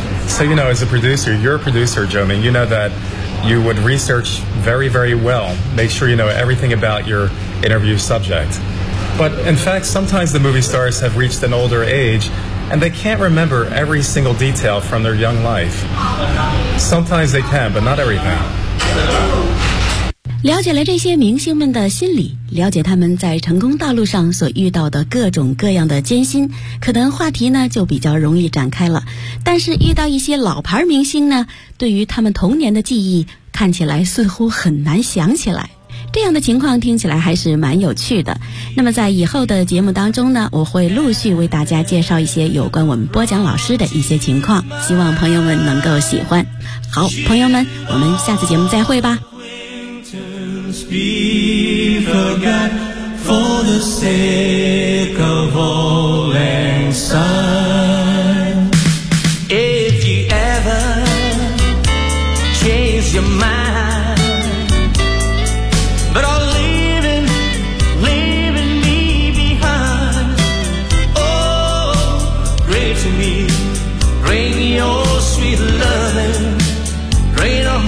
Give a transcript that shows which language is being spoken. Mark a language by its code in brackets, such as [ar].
[en] So, you know, as a producer, you're a producer, Jomi, you know that you would research very, very well, make sure you know everything about your interview subject. But in fact, sometimes the movie stars have reached an older age and they can't remember every single detail from their young life. Sometimes they can, but not everything. [zh] 了解了这些明星们的心理，了解他们在成功道路上所遇到的各种各样的艰辛，可能话题呢就比较容易展开了。但是遇到一些老牌明星呢，对于他们童年的记忆看起来似乎很难想起来，这样的情况听起来还是蛮有趣的。那么在以后的节目当中呢，我会陆续为大家介绍一些有关我们播讲老师的一些情况，希望朋友们能够喜欢。好，朋友们，我们下次节目再会吧。 Be forgot for the sake of all and sundBring it